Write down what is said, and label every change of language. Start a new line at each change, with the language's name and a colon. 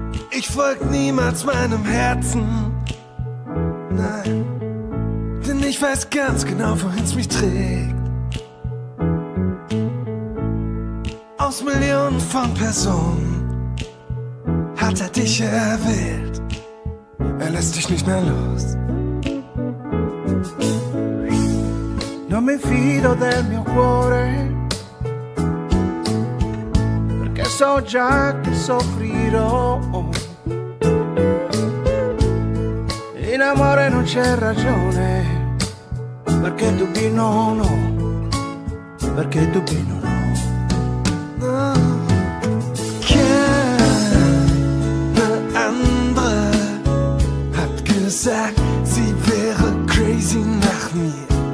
German: Ich folg niemals meinem Herzen, nein, denn ich weiß ganz genau, wohin's mich trägt. Aus Millionen von Personen hat er dich erwählt, er lässt dich nicht mehr los.
Italian: Non mi fido del mio cuore, perché so già che soffrirò. In amore non c'è ragione, perché tu no, no, perché tu no, no. No.
German: Keine andere hat gesagt, sie wäre crazy nach mir.